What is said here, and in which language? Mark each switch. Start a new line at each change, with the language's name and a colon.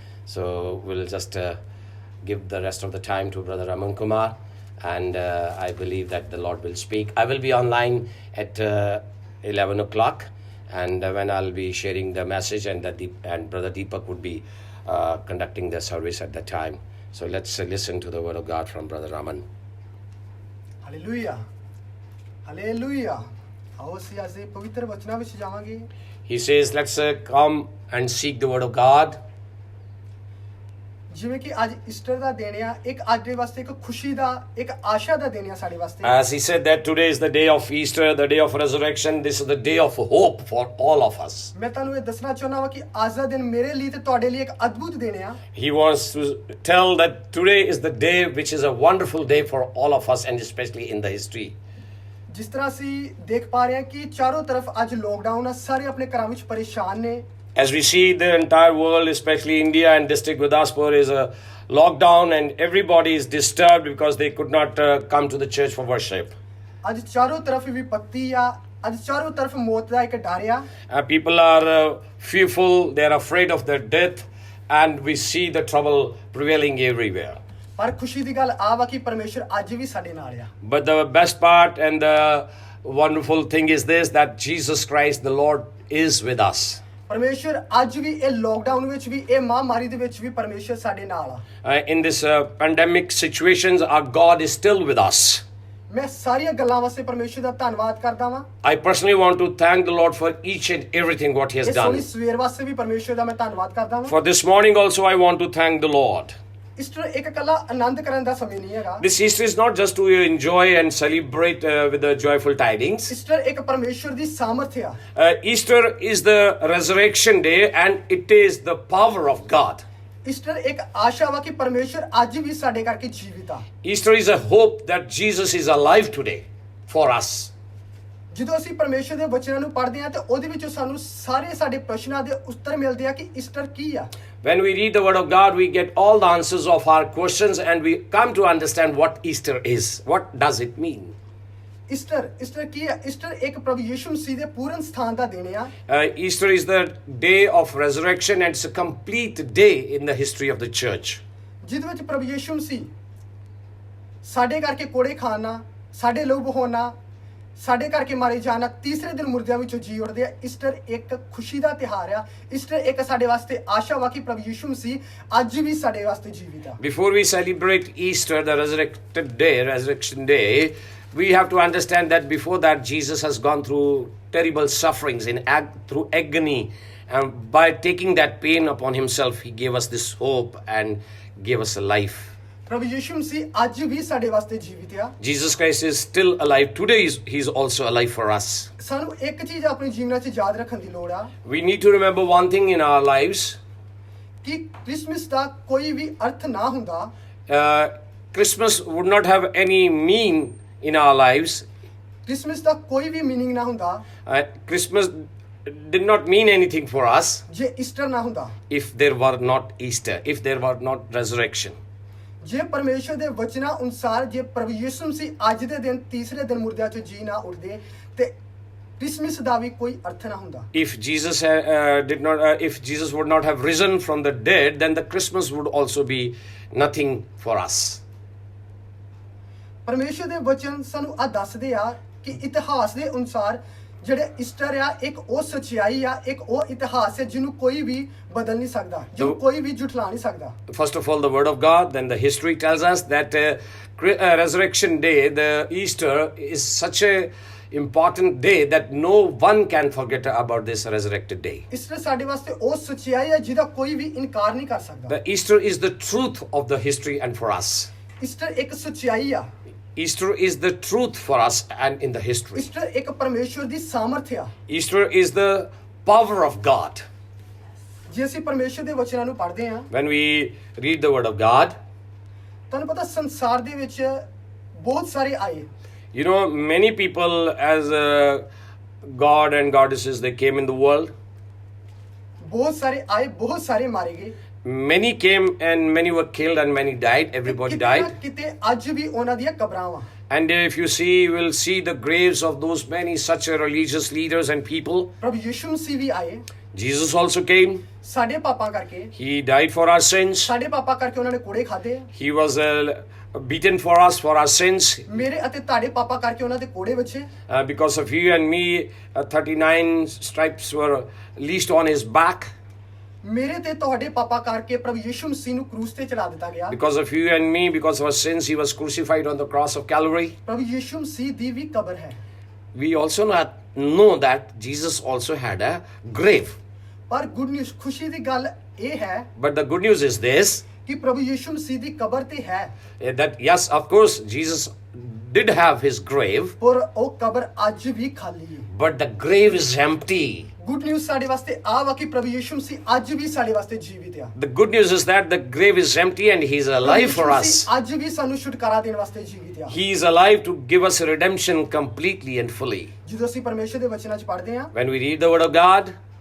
English: So we'll just give the rest of the time to Brother Raman Kumar, and I believe that the Lord will speak. I will be online at 11 o'clock, and when I'll be sharing the message, and Brother Deepak would be conducting the service at that time. So let's listen to the word of God from Brother Raman.
Punjabi: Hallelujah hallelujah ਆਓ ਅਸੀਂ ਅੱਜ ਦੇ ਪਵਿੱਤਰ ਵਚਨਾਂ ਵਿੱਚ ਜਾਵਾਂਗੇ
English: He says, let's come and seek the word of God.
Punjabi: ਜਿਵੇਂ ਕਿ ਅੱਜ ਈਸਟਰ ਦਾ ਦਿਨ ਆ ਇੱਕ ਅੱਜ ਦੇ ਵਾਸਤੇ ਇੱਕ ਖੁਸ਼ੀ ਦਾ ਇੱਕ ਆਸ਼ਾ ਦਾ ਦਿਨ ਆ ਸਾਡੇ ਵਾਸਤੇ
English: As he said that today is the day of Easter, the day of resurrection. This is the day of hope for all of us.
Punjabi: ਮੈਂ ਤੁਹਾਨੂੰ ਇਹ ਦੱਸਣਾ ਚਾਹੁੰਦਾ ਹਾਂ ਕਿ ਅੱਜ ਦਾ ਦਿਨ ਮੇਰੇ ਲਈ ਤੇ ਤੁਹਾਡੇ ਲਈ ਇੱਕ ਅਦਭੁਤ ਦਿਨ ਆ
English: He wants to tell that today is the day which is a wonderful day for all of us, and especially in the history.
Punjabi: ਜਿਸ ਤਰ੍ਹਾਂ ਅਸੀਂ ਦੇਖ ਪਾ ਰਹੇ ਹਾਂ ਕਿ ਚਾਰੋਂ ਤਰਫ ਅੱਜ ਲੋਕਡਾਊਨ ਆ ਸਾਰੇ ਆਪਣੇ ਘਰਾਂ ਵਿੱਚ ਪਰੇਸ਼ਾਨ ਨੇ
English: As we see the entire world, especially India and District Gurdaspur, is a lockdown, and everybody is disturbed because they could not come to the church for worship.
Punjabi: ਅੱਜ ਚਾਰੋਂ ਤਰਫ ਵਿਪत्ति ਆ ਅੱਜ ਚਾਰੋਂ ਤਰਫ ਮੌਤ ਦਾ ਇੱਕ ਡਰ ਆ
English: People are fearful, they're afraid of their death, and we see the trouble prevailing everywhere.
Punjabi: ਪਰ ਖੁਸ਼ੀ ਦੀ ਗੱਲ ਆ ਵਾ ਕਿ ਪਰਮੇਸ਼ਰ ਅੱਜ ਵੀ ਸਾਡੇ ਨਾਲ ਆ
English: But the best part and the wonderful thing is this, that Jesus Christ, the Lord, is with us.
Punjabi: ਪਰਮੇਸ਼ਰ ਅੱਜ ਵੀ ਇਹ ਲੋਕਡਾਊਨ ਵਿੱਚ ਵੀ ਇਹ ਮਹਾਮਾਰੀ ਦੇ ਵਿੱਚ ਵੀ ਪਰਮੇਸ਼ਰ ਸਾਡੇ ਨਾਲ ਆ
English: In this pandemic situations, our God is still with us.
Punjabi: ਮੈਂ ਸਾਰੀਆਂ ਗੱਲਾਂ ਵਾਸਤੇ ਪਰਮੇਸ਼ਰ ਦਾ ਧੰਨਵਾਦ ਕਰਦਾ ਵਾਂ
English: I personally want to thank the Lord for each and everything what He has
Punjabi: ਇਸ ਸੋਹਣੀ
English: done.
Punjabi: ਸਵੇਰ ਵਾਸਤੇ ਵੀ ਪਰਮੇਸ਼ਰ ਦਾ ਮੈਂ ਧੰਨਵਾਦ ਕਰਦਾ ਵਾਂ
English: For this morning also, I want to thank the Lord.
Punjabi: Easter ਇੱਕ ਇਕੱਲਾ ਆਨੰਦ ਕਰਨ ਦਾ ਸਮੇਂ ਨਹੀਂ ਹੈਗਾ
English: This Easter is not just to enjoy and celebrate with the joyful tidings.
Punjabi: Easter ਇੱਕ ਪਰਮੇਸ਼ਰ ਦੀ ਸਾਮਰਥ ਆ
English: Easter is the resurrection day, and it is the power of God.
Punjabi: Easter ਇੱਕ ਆਸ਼ਾ ਵਾ ਕਿ ਪਰਮੇਸ਼ਰ ਅੱਜ ਵੀ ਸਾਡੇ ਕਰਕੇ ਜੀਵਿਤ ਆ
English: Easter is a hope that Jesus is alive today for us.
Punjabi: ਜਦੋਂ ਅਸੀਂ ਪਰਮੇਸ਼ਰ ਦੇ ਵਚਨਾਂ ਨੂੰ ਪੜ੍ਹਦੇ ਹਾਂ ਤੇ ਉਹਦੇ ਵਿੱਚੋਂ ਸਾਨੂੰ ਸਾਰੇ ਸਾਡੇ ਪ੍ਰਸ਼ਨਾਂ ਦੇ ਉੱਤਰ ਮਿਲਦੇ ਆ ਕਿ ਈਸਟਰ ਕੀ ਆ
English: When we read the Word of God, we get all the answers of our questions, and we come to understand what Easter is. What does it mean?
Punjabi: Easter ਕੀ ਆ ਈਸਟਰ ਇੱਕ ਪ੍ਰਭੂ ਯਿਸੂ ਮਸੀਹ ਦੇ ਪੂਰਨ ਸਥਾਨ ਦਾ ਦਿਨ ਆ
English: Easter is the day of resurrection, and it's a complete day in the history of the church.
Punjabi: ਜਿਹਦੇ ਵਿੱਚ ਪ੍ਰਭੂ ਯਿਸੂ ਮਸੀਹ ਸਾਡੇ ਕਰਕੇ ਕੋੜੇ ਖਾਣਾ ਸਾਡੇ ਲਹੂ ਬਹਾਉਣਾ ਸਾਡੇ ਕਰਕੇ ਮਾਰੇ ਜਾਣਾ ਤੀਸਰੇ ਦਿਨ ਮੁਰਦਿਆਂ ਵਿੱਚੋਂ ਜੀ ਉੱਠਦੇ ਆ ਈਸਟਰ ਇੱਕ ਖੁਸ਼ੀ ਦਾ ਤਿਉਹਾਰ ਆ ਈਸਟਰ ਇੱਕ ਸਾਡੇ ਵਾਸਤੇ ਆਸ਼ਾ ਵਾ ਕਿ ਪ੍ਰਭੂ ਯਿਸੂ ਮਸੀਹ ਅੱਜ ਵੀ ਸਾਡੇ ਵਾਸਤੇ ਜੀਵਿਤ ਆ
English: Before we celebrate Easter, the resurrection day, we have to understand that before that, Jesus has gone through terrible sufferings through agony. And by taking that pain upon himself, he gave us this hope and gave us a life.
Punjabi: ਪ੍ਰਭੂ ਯਿਸੂ ਮਸੀਹ ਅੱਜ ਵੀ ਸਾਡੇ ਵਾਸਤੇ ਜੀਵਿਤ ਆ
English: Jesus Christ is still alive. Today, he's also alive for us.
Punjabi: ਸਾਨੂੰ ਇੱਕ ਚੀਜ਼ ਆਪਣੇ ਜੀਵਨਾਂ 'ਚ ਯਾਦ ਰੱਖਣ ਦੀ ਲੋੜ ਆ
English: We need to remember one thing in our lives.
Punjabi: ਕਿ ਕ੍ਰਿਸਮਸ ਦਾ ਕੋਈ ਵੀ ਅਰਥ ਨਾ ਹੁੰਦਾ
English: Christmas would not have any meaning in our lives.
Punjabi: Christmas ਦਾ ਕੋਈ ਵੀ ਮੀਨਿੰਗ ਨਾ ਹੁੰਦਾ
English: Christmas did not mean anything for us
Punjabi: ਜੇ ਈਸਟਰ ਨਾ ਹੁੰਦਾ
English: if there were not Easter, if there were not resurrection.
Punjabi: ਜੇ ਪਰਮੇਸ਼ਰ ਦੇ ਵਚਨਾਂ ਅਨੁਸਾਰ ਜੇ ਪ੍ਰਭੂ ਯਿਸੂ ਮਸੀਹ ਅੱਜ ਦੇ ਦਿਨ ਤੀਸਰੇ ਦਿਨ ਮੁਰਦਿਆਂ 'ਚੋਂ ਜੀ ਨਾ ਉੱਠਦੇ ਤੇ ਕ੍ਰਿਸਮਸ ਦਾ ਵੀ ਕੋਈ ਅਰਥ ਨਾ ਹੁੰਦਾ
English: If Jesus if Jesus would not have risen from the dead, then the Christmas would also be nothing for us.
Punjabi: ਪਰਮੇਸ਼ਰ ਦੇ ਵਚਨ ਸਾਨੂੰ ਆ ਦੱਸਦੇ ਆ ਕਿ ਇਤਿਹਾਸ ਦੇ ਅਨੁਸਾਰ ਜਿਹੜੇ ਈਸਟਰ ਆ ਇੱਕ ਉਹ ਸੱਚਾਈ ਆ ਇੱਕ ਉਹ ਇਤਿਹਾਸ ਹੈ ਜਿਹਨੂੰ ਕੋਈ ਵੀ ਬਦਲ ਨਹੀਂ ਸਕਦਾ ਜਿਹਨੂੰ ਕੋਈ ਵੀ ਝੁਠਲਾ ਨਹੀਂ ਸਕਦਾ
English: First of all, the Word of God, then the history tells us that Resurrection Day, the Easter, is such a important day that no one can forget about this resurrected day.
Punjabi: Easter ਸਾਡੇ ਵਾਸਤੇ ਉਹ ਸੱਚਾਈ ਹੈ ਜਿਹਦਾ ਕੋਈ ਵੀ ਇਨਕਾਰ ਨਹੀਂ ਕਰ ਸਕਦਾ
English: The Easter is the truth of the history and for us.
Punjabi: Easter ਇੱਕ ਸੱਚਾਈ ਆ
English: Easter is the truth for us and in the history.
Punjabi: Easter ਇੱਕ ਪਰਮੇਸ਼ਰ ਦੀ ਸਾਮਰਥ ਆ
English: Easter is the power of God.
Punjabi: ਜੇ ਅਸੀਂ ਪਰਮੇਸ਼ਰ ਦੇ ਵਚਨਾਂ ਨੂੰ ਪੜ੍ਹਦੇ ਹਾਂ
English: When we read the Word of God,
Punjabi: ਤੁਹਾਨੂੰ ਪਤਾ ਸੰਸਾਰ ਦੇ ਵਿੱਚ ਬਹੁਤ ਸਾਰੇ ਆਏ
English: you know, many people as God and goddesses, they came in the world.
Punjabi: ਬਹੁਤ ਸਾਰੇ ਆਏ ਬਹੁਤ ਸਾਰੇ ਮਾਰੇ ਗਏ
English: Many came and many were killed and many died. Everybody
Punjabi: ਕਿਤੇ ਨਾ
English: died.
Punjabi: ਕਿਤੇ ਅੱਜ ਵੀ ਉਹਨਾਂ ਦੀਆਂ ਕਬਰਾਂ ਵਾ
English: And if you see, you will see the graves of those many such religious leaders and people.
Punjabi: ਪ੍ਰਭੂ ਯਿਸੂ ਮਸੀਹ ਵੀ ਆਏ
English: Jesus also came.
Punjabi: ਸਾਡੇ ਪਾਪਾਂ ਕਰਕੇ
English: He died for our sins.
Punjabi: ਸਾਡੇ ਪਾਪਾਂ ਕਰਕੇ ਉਹਨਾਂ ਨੇ ਕੋੜੇ ਖਾਦੇ
English: He was beaten for us for our sins.
Punjabi: ਮੇਰੇ ਅਤੇ ਤੁਹਾਡੇ ਪਾਪਾਂ ਕਰਕੇ ਉਹਨਾਂ ਦੇ ਕੋੜੇ ਵੱਜੇ
English: Because of you and me, 39 stripes were leased on his back.
Punjabi: ਮੇਰੇ ਤੇ ਤੁਹਾਡੇ ਪਾਪਾਂ ਕਰਕੇ ਪ੍ਰਭੂ ਯਿਸੂ ਮਸੀਹ ਨੂੰ ਕਰੂਸ ਤੇ ਚੜਾ ਦਿੱਤਾ ਗਿਆ
English: Because of you and me, because of our sins, he was crucified on the cross of Calvary.
Punjabi: ਪ੍ਰਭੂ ਯਿਸੂ ਮਸੀਹ ਦੀ ਵੀ ਕਬਰ ਹੈ
English: We also know that Jesus also had a grave.
Punjabi: ਪਰ
English: good news
Punjabi: ਖੁਸ਼ੀ ਦੀ ਗੱਲ ਇਹ ਹੈ
English: But the good news is this,
Punjabi: ਕਿ ਪ੍ਰਭੂ ਯਿਸੂ ਮਸੀਹ ਦੀ ਕਬਰ ਤੇ ਹੈ
English: that yes, of course, Jesus did have his grave,
Punjabi: ਪਰ ਉਹ ਕਬਰ ਅੱਜ ਵੀ ਖਾਲੀ ਹੈ
English: but the grave is empty. Good news
Punjabi: ਸਾਡੇ ਵਾਸਤੇ ਆ ਵਾ ਕਿ ਪ੍ਰਭੂ ਯਿਸੂ ਮਸੀਹ ਅੱਜ ਵੀ ਸਾਡੇ ਵਾਸਤੇ ਜੀਵਿਤ ਆ
English: The good news is that the grave is empty and he is alive for us.
Punjabi: ਅੱਜ ਵੀ ਸਾਨੂੰ ਛੁਟਕਾਰਾ ਦੇਣ ਵਾਸਤੇ ਜੀਵਿਤ ਆ
English: He is alive to give us redemption completely and fully.
Punjabi: ਜਦੋਂ ਅਸੀਂ ਪਰਮੇਸ਼ਰ ਦੇ ਵਚਨਾਂ 'ਚ ਪੜ੍ਹਦੇ ਹਾਂ
English: When we read the Word of God,